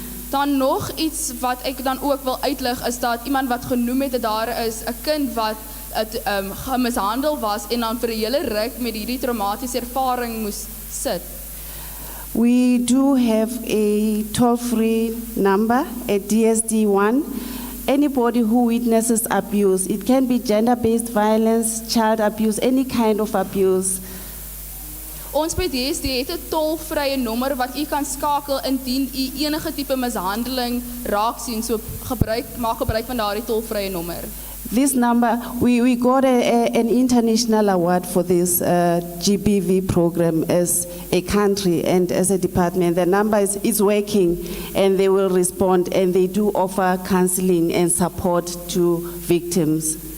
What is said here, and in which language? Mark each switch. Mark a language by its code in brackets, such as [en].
[af] Dan nog iets wat ek dan ook wil uitlig is dat iemand wat genoem het dat daar is 'n kind wat gemishandel was en dan vir 'n hele ruk met hierdie traumatiese ervaring moes sit. [en] We do have a toll-free number, a DSD-1. Anybody who witnesses abuse, it can be gender-based violence, child abuse, any kind of abuse. [af] Ons by DSD het 'n tolvrye nommer wat u kan skakel indien u enige tipe mishandeling raak sien. So maak gebruik van daardie tolvrye nommer. [en] This number, we got an international award for this GBV program as a country and as a department. The number is working, and they will respond, and they do offer counseling and support to victims.